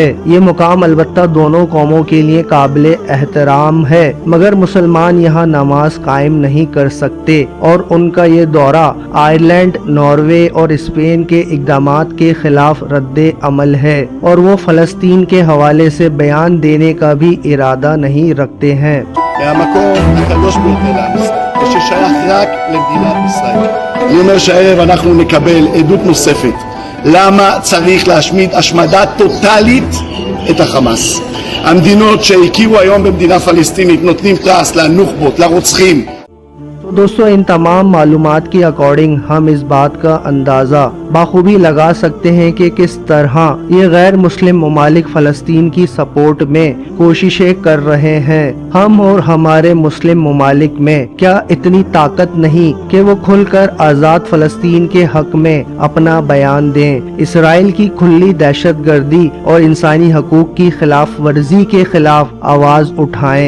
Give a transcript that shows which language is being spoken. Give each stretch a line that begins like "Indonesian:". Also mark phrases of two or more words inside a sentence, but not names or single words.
Urdu: یہ مقام البتہ دونوں قوموں کے لیے قابلِ احترام ہے، مگر مسلمان یہاں نماز قائم نہیں کر سکتے اور ان کا یہ دورہ آئرلینڈ، ناروے اور اسپین کے اقدامات کے خلاف ردِ عمل ہے اور وہ فلسطین کے حوالے سے بیان دینے کا بھی ارادہ نہیں رکھتے ہیں.
Hebrew: מהמקום הקדוש ביותר לעם ישראל, וששייך רק למדינת ישראל. אני אומר שהערב אנחנו נקבל עדות נוספת למה צריך להשמיד השמדה טוטלית את החמאס. המדינות שהכירו היום במדינה פלסטינית נותנים פרס לנוח'בות, לרוצחים.
Urdu: تو دوستو، ان تمام معلومات کے اکارڈنگ ہم اس بات کا اندازہ بخوبی لگا سکتے ہیں کہ کس طرح یہ غیر مسلم ممالک فلسطین کی سپورٹ میں کوششیں کر رہے ہیں. ہم اور ہمارے مسلم ممالک میں کیا اتنی طاقت نہیں کہ وہ کھل کر آزاد فلسطین کے حق میں اپنا بیان دیں، اسرائیل کی کھلی دہشت گردی اور انسانی حقوق کی خلاف ورزی کے خلاف آواز اٹھائیں.